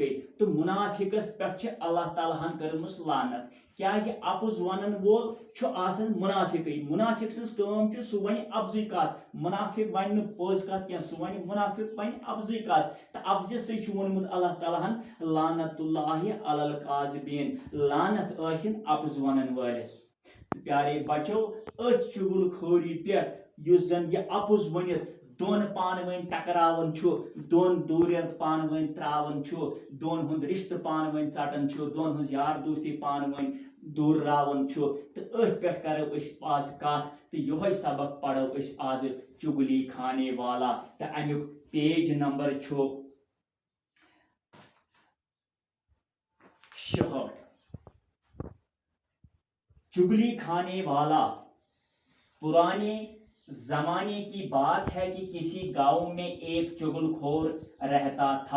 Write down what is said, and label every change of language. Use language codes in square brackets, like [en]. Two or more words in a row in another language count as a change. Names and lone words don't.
[ks] तो मुनाफिकस पे अल्लाह ताला कर्मस लानत, क्या अपुज वन वोल आसन मुनाफिक। मुनाफिक सज काम सह वन अफजुई कत, मुनाफिक वन पोज कत क्या, सह वन मुनाफिक वन अफजुई कत। तो अफज सह वोनमुत अल्लाह ताला [ar] لعنة الله على الكاذبين, [ks] लानत आसिन अपुज वनन वालिस। [hi] प्यारे बच्चों, [ks] अथ चुगलखोरी पे युस जन यह अपुज वनित दोन पान वन टकरावन छु, दोन दूर पान वन त्रावन छु, दोन हुंद रिश्त पान वन चटन छु, दोन हुंज यार दोस्ती पान वन दूर रावन छु। तो अथ पे करो आज कत, [hi] तो यह सबक पढ़ो आज चुगली खाने वाला। [ks] तो अमुक पेज नंबर छु 66। [hi] चुगली खाने वाला। पुराने जमाने की बात है कि किसी गांव में एक चुगलखोर रहता था।